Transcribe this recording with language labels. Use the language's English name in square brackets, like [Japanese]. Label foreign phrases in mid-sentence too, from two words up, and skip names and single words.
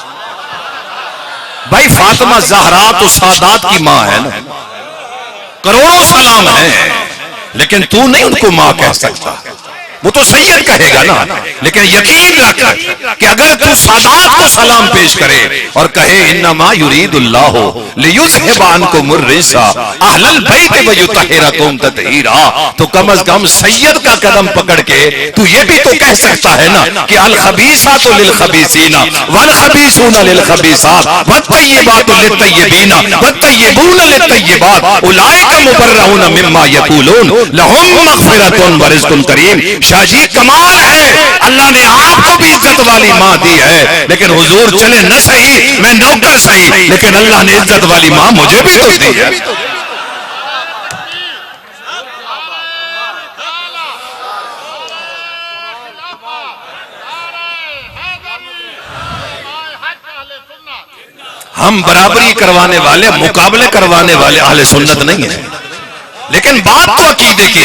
[Hindi] भाई फातिमा ज़हरा तो सादात की मां है ना, करोड़ों सलाम है, लेकिन तू नहीं उनको मां कह सकता, वो तो सैयद कहेगा ना। लेकिन यकीन रख कि अगर तू सादात को सलाम पेश करे और कहे [Arabic] إنما يريد الله ليذهب عنكم الرجس أهل البيت ويطهركم تطهيرا, [Hindi] तो कम अज कम सैयद का कदम पकड़ के तू ये भी तो कह सकता है ना कि [Arabic] الخبيثات للخبيثين والخبيثون للخبيثات والطيبات للطيبين والطيبون للطيبات أولئك مبرءون مما يقولون لهم مغفرة ورزق كريم. [Hindi] शाजी कमाल है, अल्लाह ने आपको भी इज्जत वाली मां दी है, लेकिन हुजूर चले न सही, मैं नौकर सही, लेकिन अल्लाह ने इज्जत वाली मां मुझे भी तो दी है। हम बराबरी करवाने वाले, मुकाबले करवाने वाले अहले सुन्नत नहीं है, लेकिन बात तो अकीदे की